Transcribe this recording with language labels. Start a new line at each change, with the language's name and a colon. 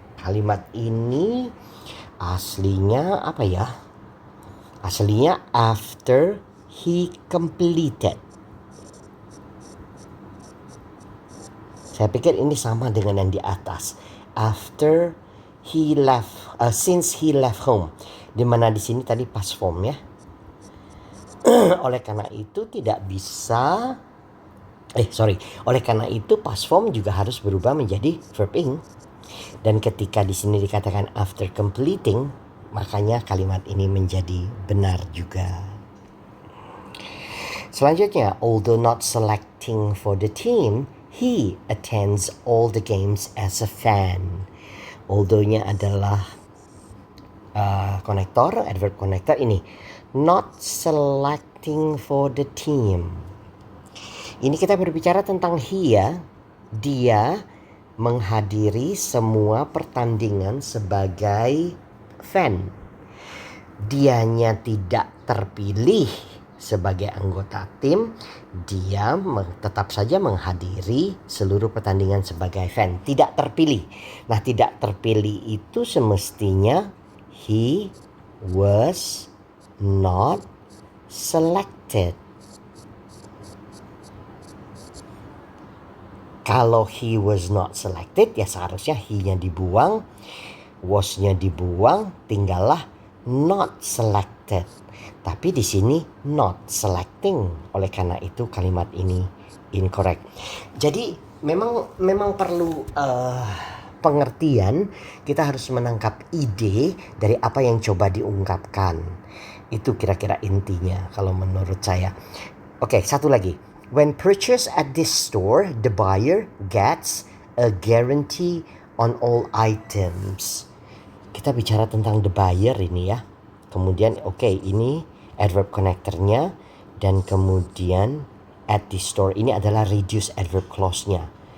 Indonesian: Kalimat ini aslinya apa ya? Aslinya
English: after he completed.
Indonesian: Saya pikir ini sama dengan yang di atas.
English: After he left, since he left home.
Indonesian: Dimana di sini tadi past form ya. Oleh karena itu tidak bisa. Oleh karena itu past form juga harus berubah menjadi verb ing. Dan ketika di sini dikatakan
English: after completing,
Indonesian: makanya kalimat ini menjadi benar juga. Selanjutnya,
English: although not selecting for the team, he attends all the games as a fan.
Indonesian: Although-nya adalah konektor, adverb konektor ini.
English: Not selecting for the team.
Indonesian: Ini kita berbicara tentang he ya. Dia menghadiri semua pertandingan sebagai fan. Dianya tidak terpilih sebagai anggota tim, dia tetap saja menghadiri seluruh pertandingan sebagai fan. Tidak terpilih. Nah, tidak terpilih itu semestinya
English: he was not selected.
Indonesian: Kalau
English: he was not selected,
Indonesian: ya seharusnya he-nya dibuang, was-nya dibuang, tinggallah
English: not selected.
Indonesian: Tapi di sini
English: not selecting.
Indonesian: Oleh karena itu kalimat ini Incorrect. Jadi memang perlu pengertian, kita harus menangkap ide dari apa yang coba diungkapkan. Itu kira-kira intinya kalau menurut saya. Oke, satu lagi.
English: When purchased at this store, the buyer gets a guarantee on all items.
Indonesian: Kita bicara tentang
English: the buyer
Indonesian: ini ya. Kemudian ini adverb connectornya, dan kemudian
English: at the store
Indonesian: ini adalah reduce adverb clause-nya.